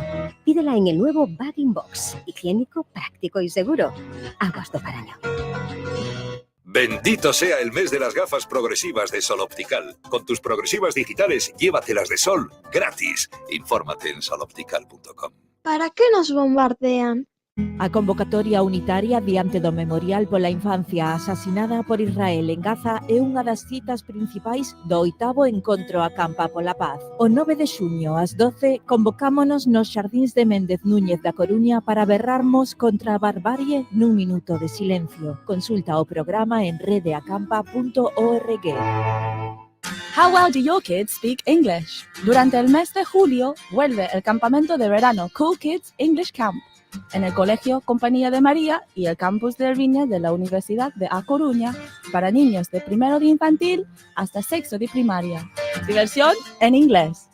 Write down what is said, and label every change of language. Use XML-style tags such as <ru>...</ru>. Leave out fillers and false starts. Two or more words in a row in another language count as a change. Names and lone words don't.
<es>Pídela en el nuevo Bagging Box. Higiénico, práctico y seguro. Aguas do Paraño. Bendito sea el mes de las gafas progresivas de Sol Optical. Con tus progresivas digitales, llévatelas de sol gratis. Infórmate en soloptical.com. ¿Para qué nos bombardean?</es> <gl>A convocatoria unitaria diante do Memorial pola Infancia asasinada por Israel en Gaza é unha das citas principais do 8º Encontro a Campa pola Paz. O 9 de xuño ás 12 convocámonos nos Xardíns de Méndez Núñez da Coruña para berrarmos contra a barbarie nun minuto de silencio. Consulta o programa en redeacampa.org.</gl> <en>How well do your kids speak English?</en> <es>Durante el mes de julio vuelve el campamento de verano Cool Kids English Camp en el Colegio Compañía de María y el campus de Erviña de la Universidad de A Coruña para niños de primero de infantil hasta sexto de primaria. Diversión en inglés.</es>